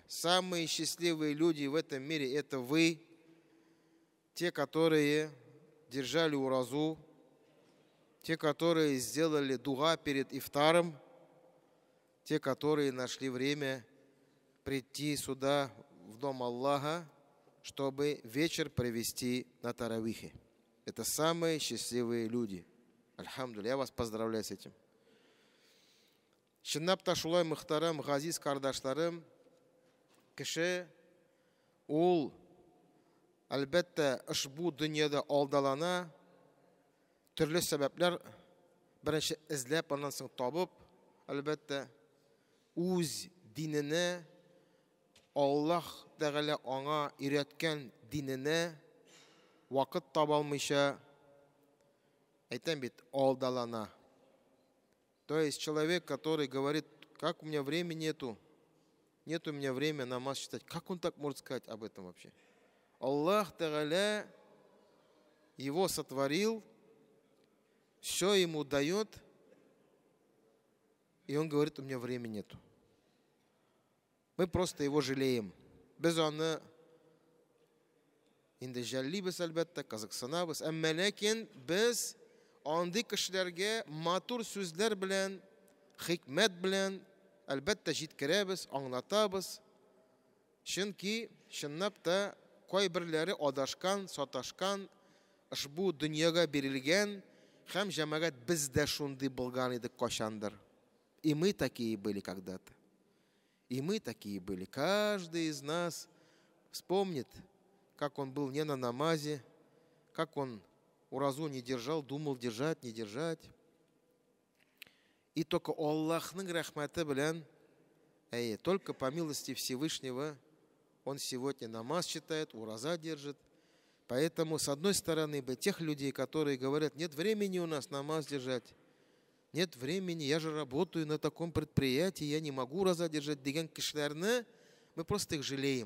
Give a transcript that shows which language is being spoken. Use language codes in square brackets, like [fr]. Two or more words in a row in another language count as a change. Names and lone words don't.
[ru] Самые счастливые люди в этом мире это вы, те, которые держали уразу, те, которые сделали дуга перед ифтаром, те, которые нашли время прийти сюда, в дом Аллаха, чтобы вечер провести на таравихе. Это самые счастливые люди. Альхамдулилля, я вас поздравляю с этим. [tt] Шыннапта шулай мөхтәрәм газиз кардашларым, кеше ул әлбәттә ошбу дөньяда алдалана, төрле сәбәпләр беренче эзләп, аннан соң табып, әлбәттә үз диненә, Аллаһ Тәгалә аңа өйрәткән диненә вакыт таба алмыйча, әйтәм бит, алдалана. [ru] То есть человек, который говорит, как у меня времени нету, нет у меня времени намаз читать. Как он так может сказать об этом вообще? Аллах Тааля его сотворил, все ему дает, и он говорит, у меня времени нету. Мы просто его жалеем. [tt] Без оны инде жаллибез әлбәттә, казыксынабыз, әмма ләкин без андый кешеләргә матур сүзләр белән, хикмәт белән әлбәттә җиткерәбез, аңлатабыз. Чөнки чынлап та кайберләре адашкан, саташкан, ошбу дөньяга бирелгән, һәм җәмәгать без дә шундый булган идек кашандыр. [ru] И мы такие были когда-то. И мы такие были. Каждый из нас вспомнит, как он был не на намазе, как он уразу не держал, думал держать, не держать. И только [tt] Аллахның рәхмәте белән, [ru] только по милости Всевышнего, он сегодня намаз читает, ураза держит. Поэтому, с одной стороны, тех людей, которые говорят, нет времени у нас намаз держать, нет времени, я же работаю на таком предприятии, я не могу ураза держать, [tt] деген кешеләрне, [ru] мы просто их жалеем.